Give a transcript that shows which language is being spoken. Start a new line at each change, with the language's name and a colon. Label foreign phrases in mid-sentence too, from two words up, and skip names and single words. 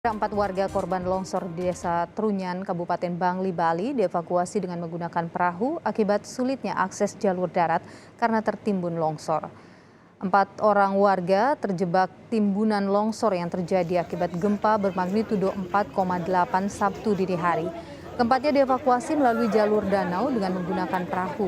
Indonesian: Empat warga korban longsor di Desa Trunyan, Kabupaten Bangli, Bali dievakuasi dengan menggunakan perahu akibat sulitnya akses jalur darat karena tertimbun longsor. 4 orang warga terjebak timbunan longsor yang terjadi akibat gempa bermagnitudo 4,8 Sabtu dini hari. Keempatnya dievakuasi melalui jalur danau dengan menggunakan perahu.